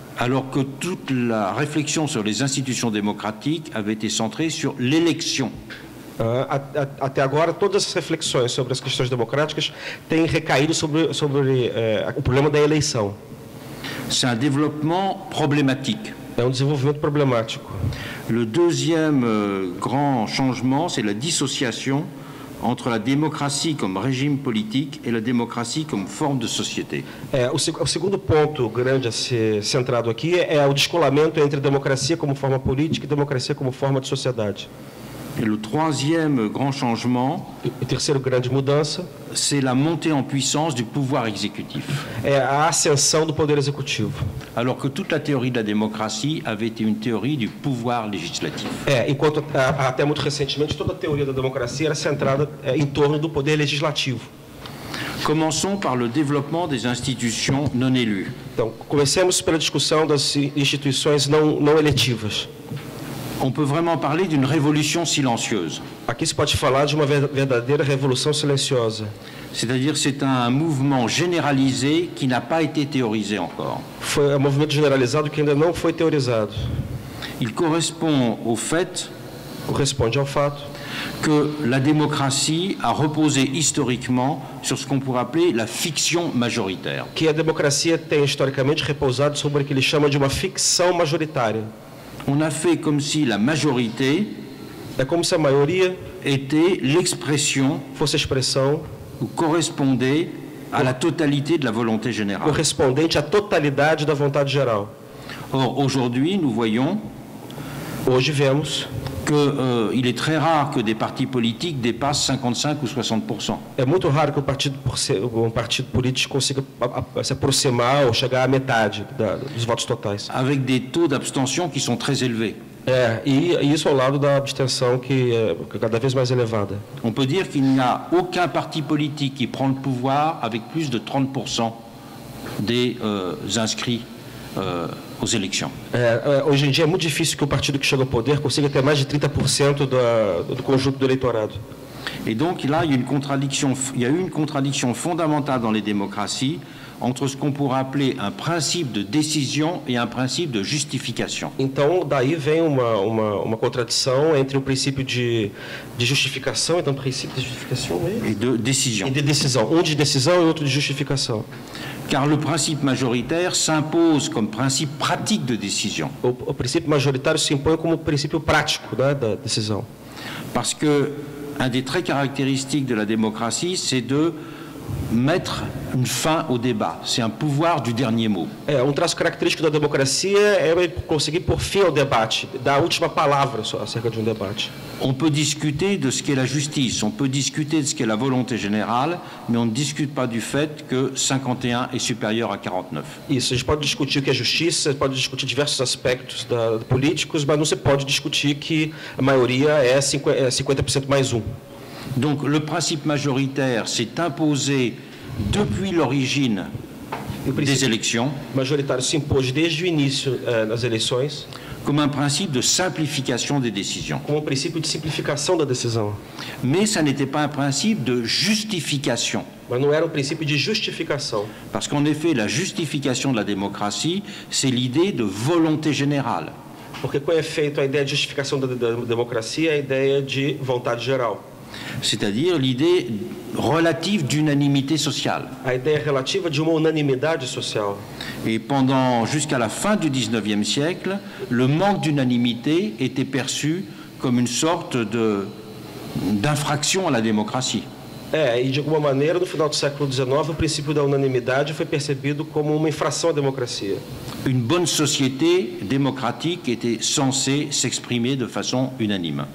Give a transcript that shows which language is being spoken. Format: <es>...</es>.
<fr>Alors que toute la réflexion sur les institutions démocratiques avait été centrée sur l'élection.</fr> <pt>Até agora, todas as reflexões sobre as questões democráticas têm recaído sobre o problema da eleição.</pt> <fr>C'est un développement problématique.</fr> <pt>É desenvolvimento problemático.</pt> <fr>Le deuxième grand changement, c'est la dissociation entre la démocratie comme régime politique et la démocratie comme forme de société.</fr> <pt>O segundo ponto grande a ser centrado aqui é o descolamento entre democracia como forma política e democracia como forma de sociedade.</pt> <fr>Et le troisième grand changement,</fr> <pt>E terceiro grande mudança</pt> <fr>c'est la montée en puissance du pouvoir exécutif.</fr> <pt>é a ascensão do poder executivo.</pt> <fr>Alors que toute la théorie de la démocratie avait été une théorie du pouvoir législatif.</fr> <pt>Enquanto até muito recentemente toda a teoria da democracia era centrada em torno do poder legislativo.</pt> <fr>Commençons par le développement des institutions non élues.</fr> <pt>Então, comecemos pela discussão das instituições não eletivas.</pt> <fr>On peut vraiment parler d'une révolution silencieuse.</fr> <pt>Aqui se pode falar de uma verdadeira revolução silenciosa.</pt> <fr>C'est-à-dire c'est un mouvement généralisé qui n'a pas été théorisé encore.</fr> <pt>Foi um movimento generalizado que ainda não foi teorizado.</pt> <fr>Il correspond au fait</fr> <pt>Corresponde ao fato</pt> <fr>que la démocratie a reposé historiquement sur ce qu'on pourrait appeler la fiction majoritaire.</fr> <pt>que a democracia tem historicamente repousado sobre o que ele chama de uma ficção majoritária.</pt> <fr>On a fait comme si la majorité</fr> <pt>É como se a maioria</pt> <fr>était l'expression</fr> <pt>fosse a expressão</pt> <fr>ou correspondait à la totalité de la volonté générale.</fr> <pt>correspondente à totalidade da vontade geral.</pt> <fr>Or, aujourd'hui, nous voyons</fr> <pt>Hoje vemos</pt> <fr>qu'il est très rare que des partis politiques dépassent 55 ou 60%.</fr> <pt>é muito raro que um partido político consiga se aproximar ou chegar à metade dos votos totais.</pt> <fr>Avec des taux d'abstention qui sont très élevés.</fr> <pt>E isso ao lado da abstenção que é cada vez mais elevada.</pt> <fr>On peut dire qu'il n'y a aucun parti politique qui prend le pouvoir avec plus de 30% des inscrits aux élections.</fr> <pt>Hoje em dia é muito difícil que o partido que chega ao poder consiga ter mais de 30% do conjunto do eleitorado.</pt> <fr>Et donc là, il y a eu une contradiction fondamentale dans les démocraties entre ce qu'on pourrait appeler un principe de décision et un principe de justification.</fr> <pt>Então, daí vem uma contradição entre o princípio de justificação, então princípio de justificação</pt> <fr>Et de décision.</fr> <pt>e de decisão, um de decisão e outro de justificação.</pt> <fr>Car le principe majoritaire s'impose comme principe pratique de décision.</fr> <pt>O princípio majoritário se impõe como princípio prático, né, da decisão.</pt> <fr>Parce que un des traits caractéristiques de la démocratie, c'est de mettre une fin au débat. C'est un pouvoir du dernier mot.</fr> <pt>Traço característico da democracia é conseguir pôr fim ao debate, dar a última palavra acerca de debate.</pt> <fr>On peut discuter de ce qu'est la justice, on peut discuter de ce qu'est la volonté générale, mais on ne discute pas du fait que 51 est supérieur à 49.</fr> <pt>Isso, a gente pode discutir o que é justiça, pode discutir diversos aspectos políticos, mas não se pode discutir que a maioria é 50% mais um.</pt> <fr>Donc le principe majoritaire s'est imposé depuis l'origine des élections</fr> <pt>majoritário se impôs desde o início das eleições</pt> <fr>comme un principe de simplification des décisions.</fr> <pt>Como princípio de simplificação da decisão.</pt> <fr>Mais ça n'était pas un principe de justification.</fr> <pt>Mas não era um princípio de justificação.</pt> <fr>Parce qu'en effet, la justification de la démocratie, c'est l'idée de volonté générale.</fr> <pt>Porque com efeito a ideia de justificação da democracia é a ideia de vontade geral.</pt> <fr>C'est-à-dire l'idée relative d'unanimité sociale.</fr> <pt>A ideia relativa de uma unanimidade social.</pt> <fr>Et jusqu'à la fin du XIXe siècle, le manque d'unanimité était perçu comme une sorte d'infraction à la démocratie.</fr> <pt>E de alguma maneira, no final do século XIX, o princípio da unanimidade foi percebido como uma infração à democracia.</pt> <fr>Une bonne société démocratique était censée s'exprimer de façon unanime.</fr>